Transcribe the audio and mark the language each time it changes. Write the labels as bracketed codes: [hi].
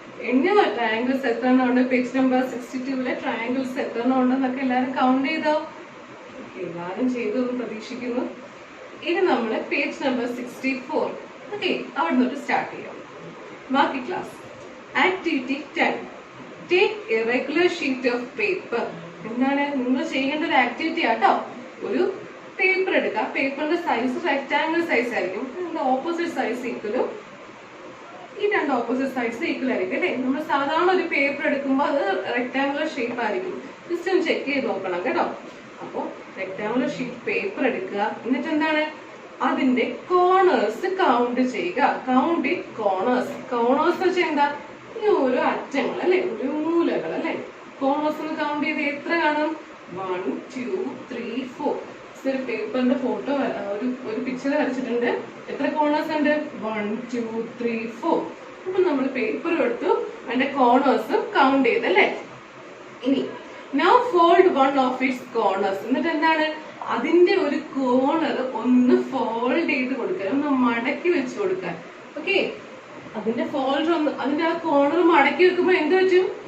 [ml] എണ്ണ ട്രയാങ്കിൾസ് എത്ര എണ്ണം ഉണ്ട്? പേജ് നമ്പർ 62 ട്രയാങ്കിൾസ് എത്ര എണ്ണം ഉണ്ടെന്നൊക്കെ എല്ലാവരും കൗണ്ട് ചെയ്തോ? എല്ലാവരും ചെയ്തു എന്ന് പ്രതീക്ഷിക്കുന്നു. ഇനി നമ്മൾ പേജ് നമ്പർ 64 ഓക്കെ അവിടെ നിന്നിട്ട് സ്റ്റാർട്ട് ചെയ്യാം. ബാക്കി class activity 10. [en] Take a regular sheet of paper. [ml] എന്താണ് നിങ്ങൾ ചെയ്യേണ്ട ഒരു ആക്ടിവിറ്റി ആട്ടോ. ഒരു പേപ്പർ എടുക്കുക. പേപ്പറിന്റെ സൈസ് റെക്ടാംഗിൾ സൈസ് ആയിരിക്കും. ഇതിന്റെ ഓപ്പോസിറ്റ് സൈസ് ഈക്വലും ഈ രണ്ട് ഓപ്പോസിറ്റ് സൈസ് ഈക്വൽ ആയിരിക്കും അല്ലേ. നമ്മൾ സാധാരണ ഒരു പേപ്പർ എടുക്കുമ്പോൾ അത് റെക്ടാംഗുലർ ഷേപ്പ് ആയിരിക്കും. ജസ്റ്റ് ഒന്ന് ചെക്ക് ചെയ്ത് നോക്കണം കേട്ടോ. അപ്പോൾ റെക്ടാംഗുലർ ഷീറ്റ് പേപ്പർ എടുക്കുക. എന്നിട്ട് എന്താണ് അതിന്റെ കോർണേഴ്സ് കൗണ്ട് ചെയ്യുക. [en] Count it corners. [ml] കോർണേഴ്സ് വെച്ചാൽ എന്താ ഈ ഓരോ അറ്റങ്ങൾ അല്ലെ, ഒരു മൂലകൾ അല്ലെ. കോർണേഴ്സ് ഒന്ന് കൗണ്ട് ചെയ്ത് എത്ര കാണും? 1 2 3 4. ഒരു പേപ്പറിന്റെ ഫോട്ടോ ഒരു പിക്ചർ വരച്ചിട്ടുണ്ട്. എത്ര കോർണേഴ്സ് ഉണ്ട്? 1 2 3 4. അപ്പൊ നമ്മൾ പേപ്പർ എടുത്തു, അതിന്റെ കോർണേഴ്സും കൗണ്ട് ചെയ്തല്ലേ. [en] ഇനി now fold one of its corners. [ml] എന്നിട്ട് എന്താണ് അതിന്റെ ഒരു കോർണർ ഒന്ന് ഫോൾഡ് ചെയ്ത് കൊടുക്കുക, ഒന്ന് മടക്കി വെച്ച് കൊടുക്കാൻ. ഓക്കെ, അതിന്റെ ഫോൾഡർ ഒന്ന് അതിന്റെ ആ കോർണർ മടക്കി വെക്കുമ്പോ എന്ത് പറ്റും?